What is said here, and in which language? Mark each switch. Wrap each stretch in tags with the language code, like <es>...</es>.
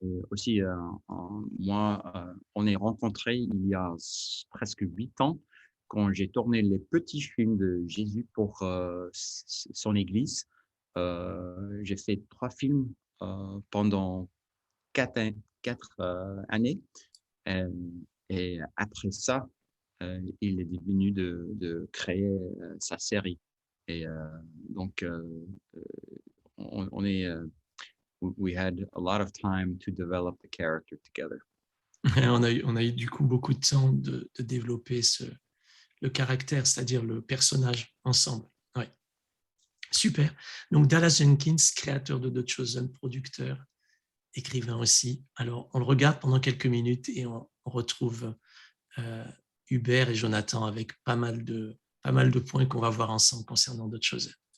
<fr>Aussi, moi, on est rencontrés il y a presque 8 ans quand j'ai tourné les petits films de Jésus pour son église. J'ai fait 3 films pendant 4 années. Et après ça, il est devenu de créer sa série. Et donc, on est,</fr> <en>we had a lot of time to develop the character together.</en> <fr>On a eu du coup beaucoup de temps de développer le caractère, c'est-à-dire le personnage ensemble. Ouais. Super. Donc Dallas Jenkins, créateur de The Chosen, producteur, écrivain aussi. Alors, on le regarde pendant quelques minutes et on retrouve Hubert et Jonathan avec pas mal de points qu'on va voir ensemble concernant d'autres choses.</fr>